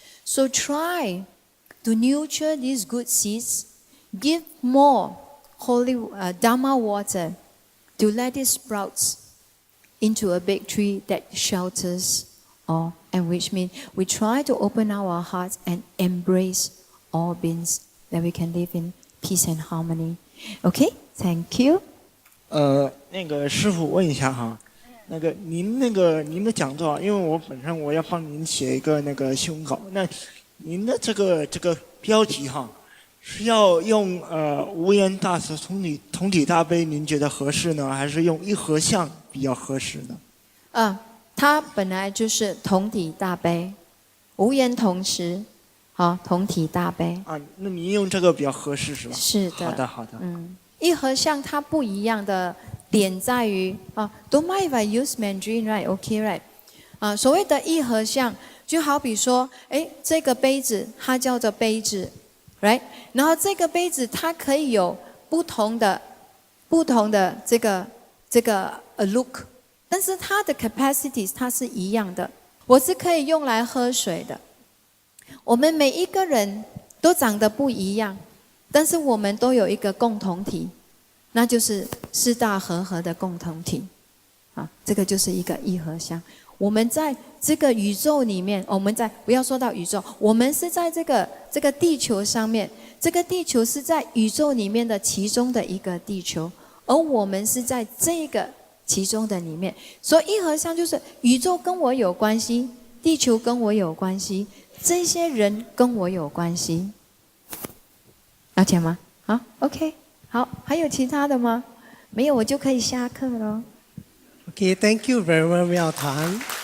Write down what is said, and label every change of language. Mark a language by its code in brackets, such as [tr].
[en] So try to nurture these good seeds, give more holy Dharma water, to let it sprout into a big tree that shelters all, and which means we try to open our hearts and embrace all beings, that we can live in peace and harmony. Okay, thank you. [zh] 那个师父问一下哈，您的讲座啊，因为我本身我要帮您写一个新闻稿，那您的这个标题哈，是要用无言大慈同体大悲，您觉得合适呢，还是用一合相比较合适呢？它本来就是同体大悲，无言同慈，同体大悲。那您用这个比较合适是吧？是的。好的。一合相它不一样的点在于 [en] don't mind if I use Mandarin, right? Okay, right? [zh] 所谓的一合相，就好比说，这个杯子它叫做杯子。 Right， 然后这个杯子它可以有不同的这个look，但是它的 capacity 它是一样的，我是可以用来喝水的。我们每一个人都长得不一样，但是我们都有一个共同体，那就是四大和合的共同体。啊，这个就是一个一合相。我们在这个宇宙里面，我们在不要说到宇宙，我们是在这个地球上面，这个地球是在宇宙里面的其中的一个地球，而我们是在这个其中的里面。所以一合相就是宇宙跟我有关系，地球跟我有关系，这些人跟我有关系。了解吗？好 ，OK， 好，还有其他的吗？没有，我就可以下课了。 [en] Okay, thank you very much, Miao Tan.